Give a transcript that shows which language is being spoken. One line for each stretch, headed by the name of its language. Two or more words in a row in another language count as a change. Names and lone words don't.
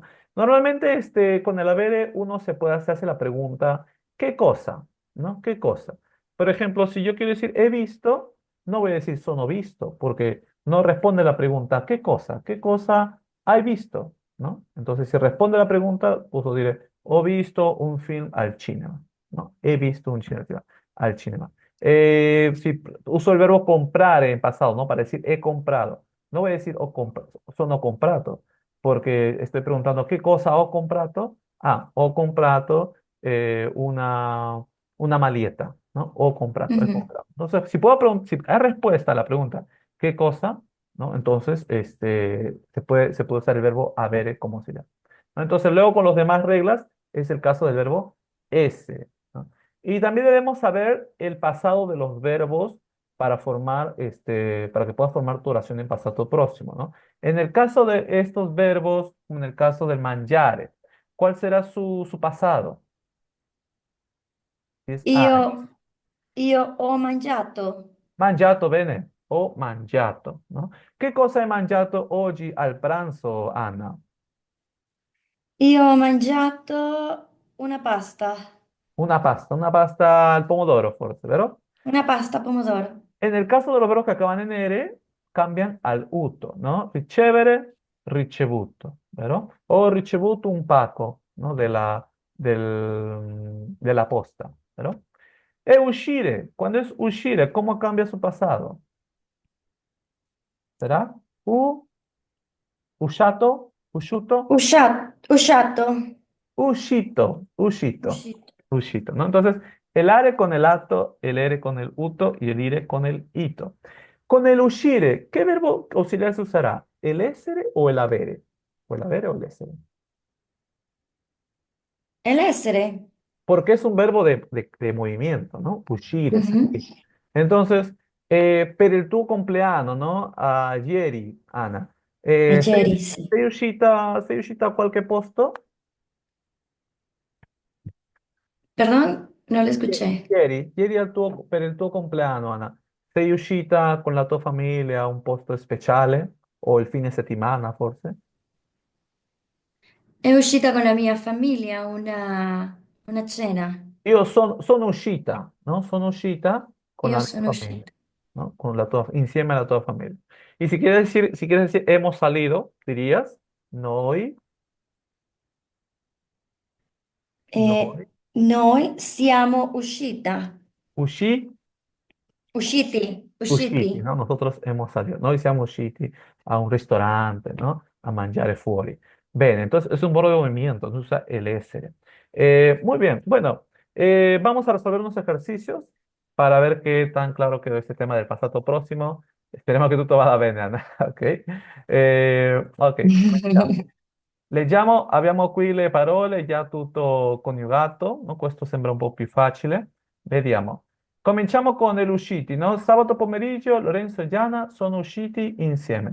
Spanish: Normalmente con el haber uno se hace la pregunta, ¿qué cosa? ¿No? ¿Qué cosa? Por ejemplo, si yo quiero decir he visto, no voy a decir
Italian: sono visto,
Spanish: porque no responde la pregunta, ¿qué cosa? ¿Qué cosa hay visto? ¿No? Entonces, si responde la pregunta, pues lo diré,
Italian: ho visto un film al cinema, ¿no?
Spanish: He visto un film al cinema. Si uso el verbo comprar en pasado, ¿no? Para decir he comprado. No voy a decir
Italian: sono comprato
Spanish: porque estoy preguntando qué cosa
Italian: ho comprato. Ah, ho comprato una maleta, ¿no? Ho comprato,
Spanish: he Ujú, comprado. Entonces, si hay respuesta a la pregunta, ¿qué cosa? ¿No? Entonces, se puede usar el verbo avere como se llama. ¿No? Entonces, luego con las demás reglas es el caso del verbo ese, ¿no? Y también debemos saber el pasado de los verbos para que puedas formar tu oración en pasado próximo, ¿no? En el caso de estos verbos, en el caso del mangiare, ¿cuál será su pasado? Si es
Italian: Io, ai. io ho mangiato. Mangiato bene o mangiato, ¿no?
Spanish: ¿Qué cosa
Italian: hai mangiato oggi al pranzo, Anna? Io ho mangiato Una pasta al pomodoro, forse, ¿vero? una pasta pomodoro.
Spanish: En el caso de los verbos que acaban en ere, cambian al uto, ¿no?
Italian: Ricevere, ricevuto, ¿vero? O ricevuto un pacco, ¿no? De la posta, ¿vero? E uscire,
Spanish: cuando es uscire, ¿cómo cambia su pasado? ¿Será?
Italian: Usciato, usciuto, Usciato. uscito, uscito, Uscito. uscito,
Spanish: ¿no? Entonces, el are con el ato, el ere con el uto y el ire con el ito. Con el uscire, ¿qué verbo auxiliar se usará? ¿El essere o el avere? ¿O el avere o el essere? E l'essere? Porque es un verbo de movimiento, ¿no?
Italian: Uscire, Mhm.
Spanish: salir. Entonces,
Italian: per il tuo compleanno, ¿no? Ieri, Ana, sei, Ieri, sì. sei uscita a qualche posto?
Spanish: Perdón, no lo escuché.
Italian: Ieri per il tuo compleanno, Ana, sei uscita con la tua famiglia a un posto speciale? O il fine settimana, forse? È uscita con la mia famiglia una cena. Io sono uscita, ¿no? Sono uscita con Io la mia sono familia, uscita.
Spanish: ¿no?
Italian: Insieme a la tua familia.
Spanish: Y si quieres decir hemos salido, dirías,
Italian: noi, E noi, noi siamo uscita. usci, Usciti, usciti, usciti.
Spanish: ¿no? Nosotros hemos salido.
Italian: Noi siamo usciti a un ristorante, ¿no? A mangiare fuori. Bene,
Spanish: entonces es un verbo de movimiento, se usa el essere. Muy bien, bueno, vamos a resolver unos ejercicios para ver qué tan claro quedó este tema del pasado próximo. Esperemos que
Italian: tutto vada bene, Anna. Ok. Ok, cominciamo. Abbiamo qui le parole, già tutto coniugato, no? Questo sembra un po' più facile. Vediamo. Cominciamo con gli usciti, no? Sabato pomeriggio Lorenzo e Gianna sono usciti insieme.